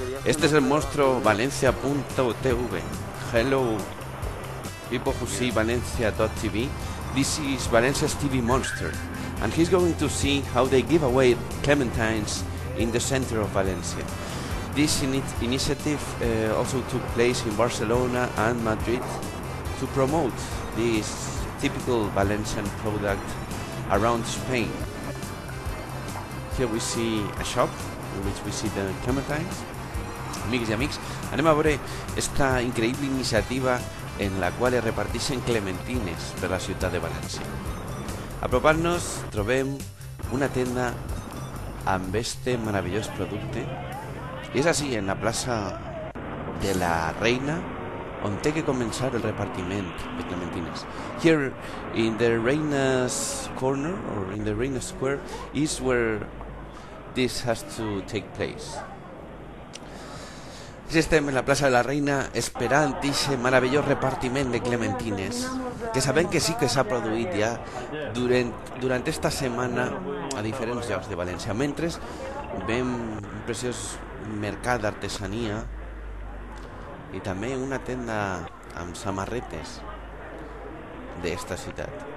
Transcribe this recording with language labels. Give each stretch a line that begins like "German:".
Spanish: Este es el monstruo Valencia.tv.
English: Hello people who see Valencia.tv. This is Valencia's TV monster, and he's going to see how they give away clementines in the center of Valencia. This initiative also took place in Barcelona and Madrid to promote this typical Valencian product around Spain. Here we see a shop in which we see the clementines.
Catalan: Amics i amics, anem a veure esta increïble iniciativa en la qual es reparteixen clementines per la ciutat de València. Apropant-nos trobem una tenda amb este meravellós producte, i és així, en la plaça de la Reina, on té que començar el repartiment de clementines.
English: Here in the Reina's corner, or in the Reina Square, is where this has to take place.
Catalan: Estem en la plaça de la Reina esperant aquest meravellós repartiment de clementines, que sabem que sí que s'ha produït ja durant esta setmana a diferents llocs de València, mentre veiem un preciós mercat d'artesania i també una tenda amb samarretes d'esta ciutat.